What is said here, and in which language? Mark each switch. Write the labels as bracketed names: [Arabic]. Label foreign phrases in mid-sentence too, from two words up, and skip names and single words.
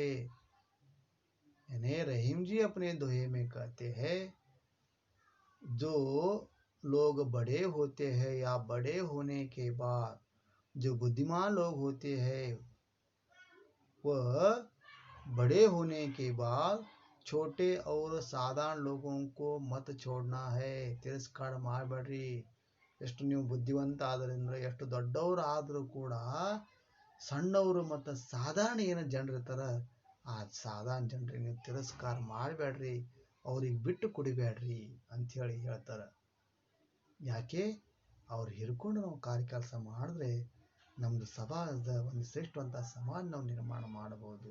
[Hindi] यानी रहीम जी अपने दोहे में कहते हैं जो लोग बड़े होते हैं या बड़े होने के बाद जो बुद्धिमान लोग होते हैं वह बड़े होने के बाद छोटे और साधारण लोगों को मत छोड़ना है. [Kannada] तिरस्कार ಮಾಡಬೇಡ್ರಿ. ಎಷ್ಟು ನೀವು ಬುದ್ಧಿವಂತ ಆದ್ರಿಂದ ಎಷ್ಟು ದೊಡ್ಡವರು ಆದರೂ ಕೂಡ ಸಣ್ಣವರು ಮತ್ತು ಸಾಧಾರಣ ಏನು ಜನರಿರ್ತಾರ ಆ ಸಾಧಾರಣ ಜನರಿಗೆ ನೀವು ತಿರಸ್ಕಾರ ಮಾಡಬೇಡ್ರಿ, ಅವ್ರಿಗೆ ಬಿಟ್ಟು ಕೊಡಬೇಡ್ರಿ ಅಂಥೇಳಿ ಹೇಳ್ತಾರೆ. ಯಾಕೆ ಅವ್ರು ಹಿಡ್ಕೊಂಡು ನಾವು ಕೆಲಸ ಮಾಡಿದ್ರೆ ನಮ್ಮದು ಸಮಾಜದ ಒಂದು ಶ್ರೇಷ್ಠವಂತ ಸಮಾಜ ನಾವು ನಿರ್ಮಾಣ ಮಾಡಬಹುದು.